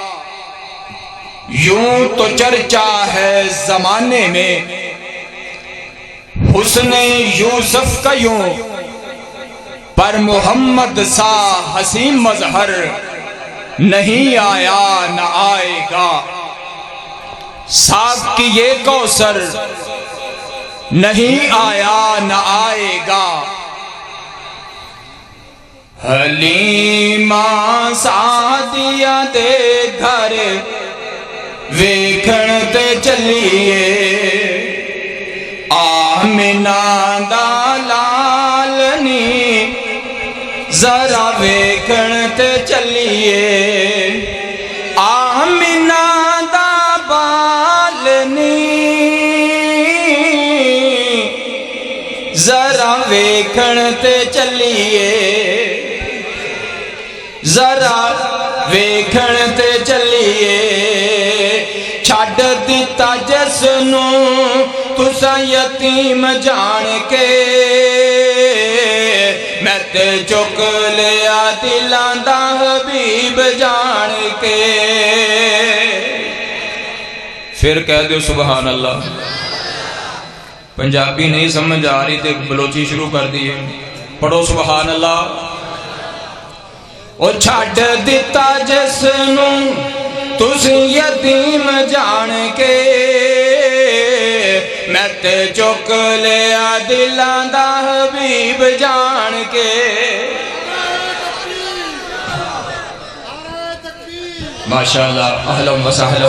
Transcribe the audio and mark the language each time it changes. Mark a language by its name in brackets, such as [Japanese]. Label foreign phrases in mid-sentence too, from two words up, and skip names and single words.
[Urdu] یوں تو چرچا ہے زمانے میں حسن یوسف کا یوں، پر محمد سا حسین مظہر نہیں آیا نہ آئے گا۔ صاحب کی یہ کوثر نہیں آیا نہ آئے گا۔ [Punjabi] حلیمہ سعدیہ دے گھر ویکھن تے چلیے، آمنہ دا لالنی ذرا ویکھن تے چلیے، آمنہ دا بالنی ذرا ویکھن تے چلیے، ذرا ویکھن تے چلیے۔ چھڈ دتا جس نو تساں یتیم جان کے، میں تے چک لیا دلاں دا حبیب جان کے۔ [Urdu] پھر کہہ دو سبحان اللہ۔ پنجابی نہیں سمجھ آ رہی تھی، بلوچی شروع کر دی ہے، پڑھو سبحان اللہ۔ [Punjabi] اور چھڈ دتا جس نو تسی یتیم جان کے، میں تے چک لیا دلاں دا حبیب جان کے۔ [Arabic] ماشاءاللہ، اہلا و سہلا۔